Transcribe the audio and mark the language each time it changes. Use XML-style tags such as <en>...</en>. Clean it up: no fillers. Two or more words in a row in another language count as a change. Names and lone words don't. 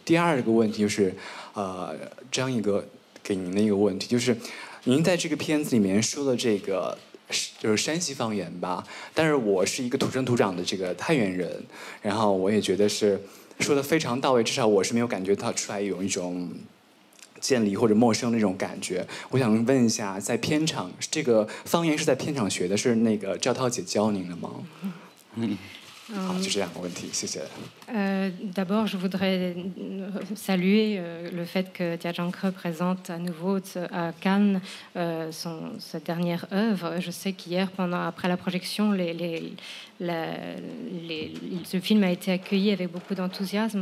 <zh>第二个问题就是，张毅哥给您的一个问题就是，您在这个片子里面说的这个就是山西方言吧，但是我是一个土生土长的这个太原人，然后我也觉得是说的非常到位，至少我是没有感觉到出来有一种渐离或者陌生的那种感觉。我想问一下，在片场这个方言是在片场学的，是那个赵涛姐教您的吗？好，就这两个问题，谢谢。</zh> <fr>D'abord, je voudrais saluer le fait que Dia Zhangke présente à nouveau à Cannes sa dernière œuvre. Je sais qu'hier, après la projection, ce film a été accueilli avec beaucoup d'enthousiasme.</fr>